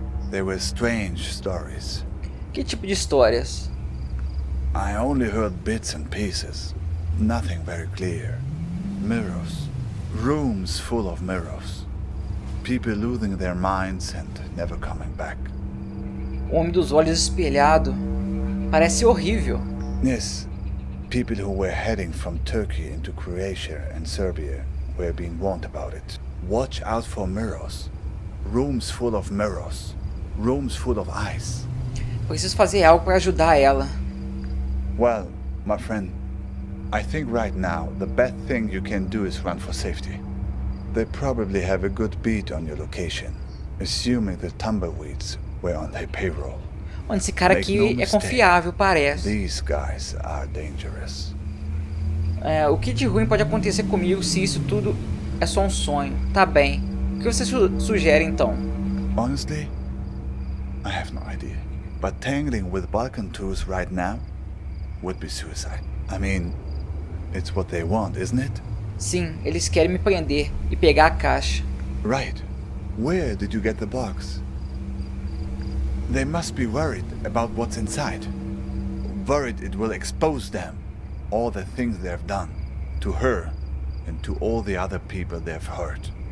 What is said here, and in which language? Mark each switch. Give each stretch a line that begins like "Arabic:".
English: There were strange stories.
Portuguese: Que tipo de histórias?
English: I only heard bits and pieces. Nothing very clear. Mirrors. Rooms full of mirrors. People losing their minds and never coming back.
Portuguese: O homem dos olhos espelhado. Parece horrível.
English: Yes. People who were heading from Turkey into Croatia and Serbia were being warned about it. Watch out for mirrors. Rooms full of mirrors. Rooms full of ice.
Portuguese: Preciso fazer algo para ajudar ela.
English: Well, my friend, I think right now the best thing you can do is run for safety. They probably have a good beat on your location, assuming the tumbleweeds were on their payroll.
Portuguese: Mano, esse cara aqui é confiável, parece.
English: These guys are dangerous.
Portuguese: É, o que de ruim pode acontecer comigo se isso tudo é só um sonho? Tá bem. O que você sugere então?
English: Honestly, I have no idea. But tangling with Balkan tours right now would be suicide. I mean, it's what they want, isn't it?
Portuguese: Sim, eles querem me prender e pegar a caixa.
English: Right. Where did you get the box? They must be worried about what's inside. Worried it will expose them, all the things they've done, to her and to all the other people they've hurt.